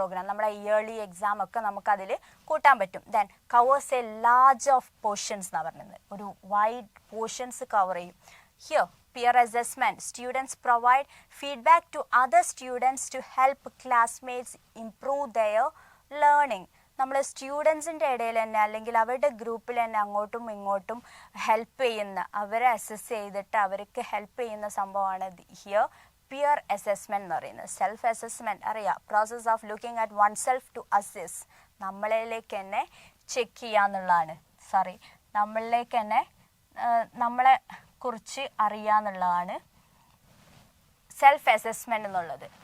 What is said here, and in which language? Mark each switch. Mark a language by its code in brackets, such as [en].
[ml] നമ്മുടെ yearly exam ഒക്കെ നമുക്കതിൽ കൂട്ടാൻ പറ്റും. [en] then covers a large of portions [ml] എന്നാണ് പറഞ്ഞത്. ഒരു വൈഡ് പോർഷൻസ് കവർ ചെയ്യും. [en] Here peer assessment, students provide feedback to other students to help classmates improve their learning. [ml] നമ്മൾ സ്റ്റുഡൻസിൻ്റെ ഇടയിൽ തന്നെ അല്ലെങ്കിൽ അവരുടെ ഗ്രൂപ്പിൽ തന്നെ അങ്ങോട്ടും ഇങ്ങോട്ടും ഹെൽപ്പ് ചെയ്യുന്ന, അവരെ അസസ് ചെയ്തിട്ട് അവർക്ക് ഹെൽപ്പ് ചെയ്യുന്ന സംഭവമാണ് ഹിയർ പിയർ അസസ്മെൻറ്റ് എന്ന് പറയുന്നത്. സെൽഫ് അസസ്മെൻറ്റ് അറിയാം, [en] Process of looking at one self to assess. [ml] നമ്മളിലേക്ക് തന്നെ ചെക്ക് ചെയ്യാന്നുള്ളതാണ്. നമ്മളിലേക്ക് തന്നെ നമ്മളെ കുറിച്ച് അറിയാന്നുള്ളതാണ് സെൽഫ് അസസ്മെന്റ് എന്നുള്ളത്.